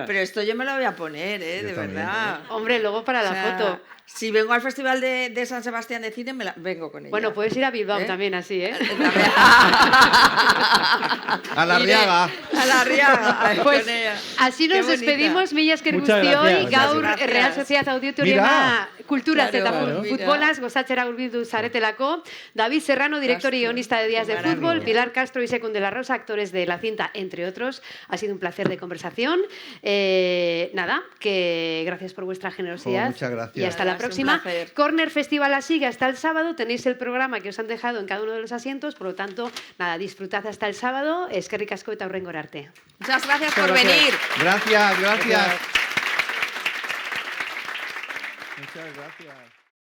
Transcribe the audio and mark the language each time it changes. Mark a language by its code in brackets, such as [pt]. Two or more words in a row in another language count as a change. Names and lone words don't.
[es] Pero esto yo me lo voy a poner, Yo de también. verdad. Hombre, luego para la O sea, foto. Si vengo al Festival de San Sebastián de Cine, vengo con ella. Bueno, puedes ir a Bilbao ¿Eh? también así, ¿eh? A la Arriaga. A la Arriaga. Pues con ella. así nos Qué bonita. despedimos, [eu] mila esker [es] Muchas [eu] guztioi, [es] gracias. [eu] gaur [es] Muchas gracias. [eu] Real Sociedad Auditoriuma [es] Mira. [eu] kulturaz eta [es] Claro, mira. [eu] futbolaz gozatzera hurbildu zaretelako. [es] David Serrano, director y Castro. guionista de Días de Qué maravilla. Fútbol, Pilar Castro y Sekun de la Rosa, actores de la cinta, entre otros. Ha sido un placer de conversación. Nada, que gracias por vuestra generosidad. Muchas gracias. Y hasta Nada, la es un próxima. placer. Corner Festival sigue hasta el sábado. Tenéis el programa que os han dejado en cada uno de los asientos. Por lo tanto, nada, disfrutad hasta el sábado. [eu] Eskerrik asko eta hurrengora arte. [es] Muchas gracias por Muchas gracias. venir. Gracias. Muchas gracias.